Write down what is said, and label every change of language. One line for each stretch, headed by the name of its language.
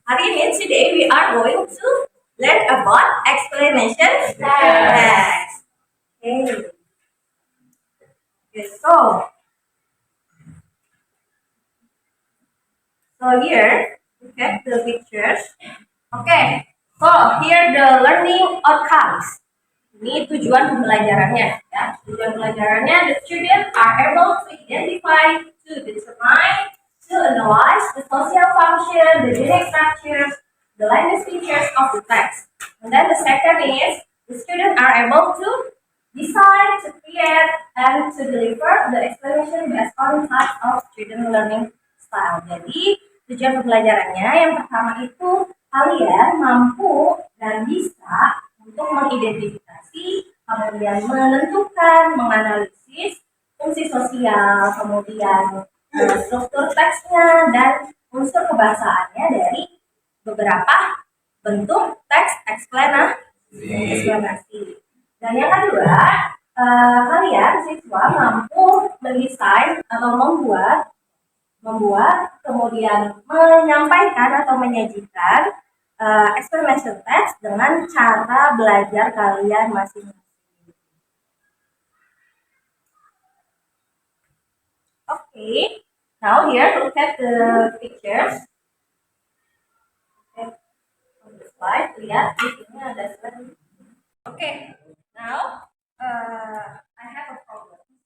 Indonesian: Hari ini
English: today we are going to learn about explanation text. Okay. So here look at the pictures. Okay. So here the learning outcomes.
Indonesian: Ini tujuan pembelajarannya. Ya. Tujuan pembelajarannya,
English: the students are able to identify, to determine, to analyze the social factors function, the generic structures, the language features of the text. And then the second is the students are able to decide, to create, and to deliver the explanation based on types of student learning style.
Indonesian: Jadi tujuan pembelajarannya yang pertama itu kalian mampu dan bisa untuk mengidentifikasi, kemudian menentukan, menganalisis fungsi sosial, kemudian struktur teksnya dan unsur kebahasaannya dari beberapa bentuk teks eksplanasi. Dan yang kedua, kalian siswa mampu mendesain atau membuat kemudian menyampaikan atau menyajikan explanation text dengan cara belajar kalian masing-masing.
English: Okay, now here look at the pictures. Okay, on the slide,
Indonesian: lihat di sini ada slide.
English: Okay, now I have a problem.